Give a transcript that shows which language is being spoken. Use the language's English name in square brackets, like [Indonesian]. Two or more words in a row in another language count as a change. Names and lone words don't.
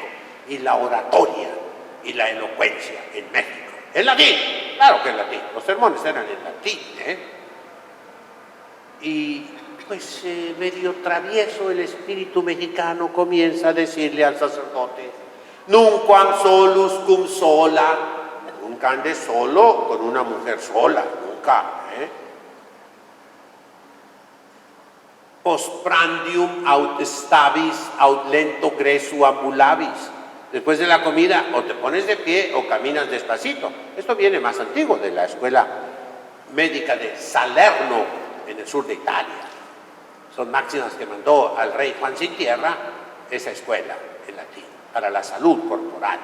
[Spanish] Y la oratoria y la elocuencia en México. El latín, claro que el latín, los sermones eran en latín, Y pues medio travieso el espíritu mexicano comienza a decirle al sacerdote: [Latin] nunquam solus cum sola, [Spanish] nunca andes solo con una mujer sola, nunca, [Latin] Postprandium aut stabis aut lento gresu ambulabis. [Spanish] Después de la comida o te pones de pie o caminas despacito. Esto viene más antiguo, de la escuela médica de Salerno en el sur de Italia. Son máximas que mandó al rey Juan Sin Tierra esa escuela en latín para la salud corporal.